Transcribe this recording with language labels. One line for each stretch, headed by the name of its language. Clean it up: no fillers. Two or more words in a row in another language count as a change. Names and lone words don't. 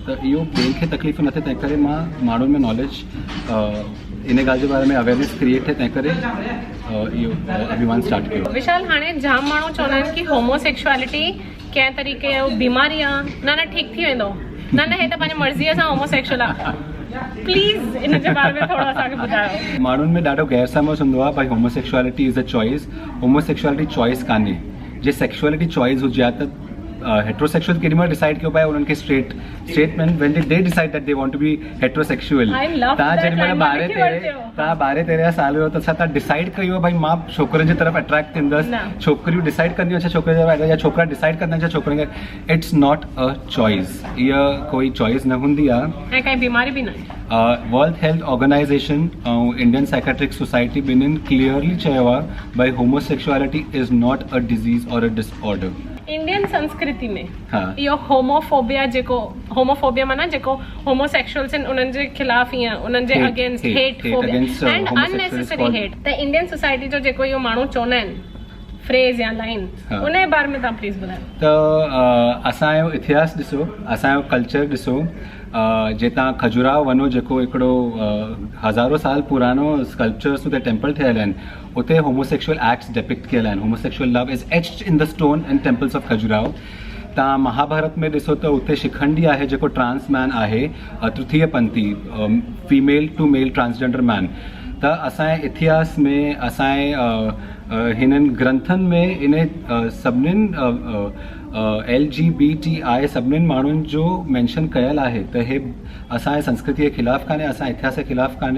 Sindhi: त इहो ॿियनि खे तकलीफ़ न थिए तंहिं करे मां माण्हुनि में नॉलेज इन ॻाल्हि जे बारे में
English: awareness create
Sindhi: थिए तंहिं करे इहो अभियान स्टार्ट कयो। विशाल, हाणे जाम माण्हू चवंदा आहिनि कि होमोसेक्सुअलिटी कंहिं तरीक़े जो बीमारी आहे, न ठीकु थी वेंदो, न हे त पंहिंजी मर्ज़ीअ सां होमोसेक्सुअल आहे। प्लीज़ इन जे बारे में थोरो असांखे ॿुधायो। माण्हुनि में ॾाढो गैर समझ हूंदो आहे भई
English: homosexuality is a choice. homosexuality choice
Sindhi: कान्हे। जे
English: sexuality choice
Sindhi: हुजे हा त हेट्रोसेक्सुअल केॾीमहिल डिसाइड कयो पिए उन्हनि खे
English: straight man when they decide that they want to be heterosexual.
Sindhi: तव्हां जेॾीमहिल 12-13 साल हुयो त छा तव्हां डिसाइड कयो भई मां छोकिरनि जी तरफ़ अट्रैक्ट थींदसि, छोकिरियूं डिसाइड कंदियूं छा छोकिरे या छोकिरा डिसाइड कंदा आहिनि छा छोकिरनि खे?
English: it's not a choice.
Sindhi: इहा कोई चॉइस न हूंदी आहे ऐं काई बीमारी बि न आहे। वर्ल्ड हेल्थ ऑर्गेनाइज़ेशन ऐं इंडियन साइकेट्रिक सोसाइटी ॿिन्हिनि क्लियरली चयो आहे भई
English: homosexuality is not a disease or a disorder.
Sindhi: इंडियन संस्कृति में इहो होमोफोबिया जेको होमोफोबिया माना जेको होमोसेक्सुअल्स आहिनि उन्हनि जे ख़िलाफ़ या उन्हनि जे
English: against hate phobia and unnecessary hate.
Sindhi: त
English: Indian society
Sindhi: जो जेको इहो माण्हू चवंदा आहिनि फ्रेज़ या लाइन उन जे बारे में तव्हां प्लीज़ ॿुधायो। त असांजो इतिहास ॾिसो, असांजो कल्चर ॾिसो। जे तव्हां खजुराहो वञो जेको हिकिड़ो हज़ारों साल पुरानो स्कल्पचर्स उते टेम्पल ठहियल आहिनि, उते
English: homosexual acts depict
Sindhi: कयल आहिनि।
English: homosexual love is etched in the stone in temples of Khajuraho.
Sindhi: तव्हां महाभारत में ॾिसो त उते शिखंडी आहे जेको
English: trans man
Sindhi: आहे, तृतीयपंथी
English: female to male transgender man.
Sindhi: त असांजे इतिहास में असांजे हिननि ग्रंथनि में इन सभिनीनि LGBTI सभिनीनि माण्हुनि जो मेंशन कयल आहे त हे असांजे संस्कृति जे ख़िलाफ़ु कान्हे, असांजे इतिहास जे ख़िलाफ़ु कान्हे।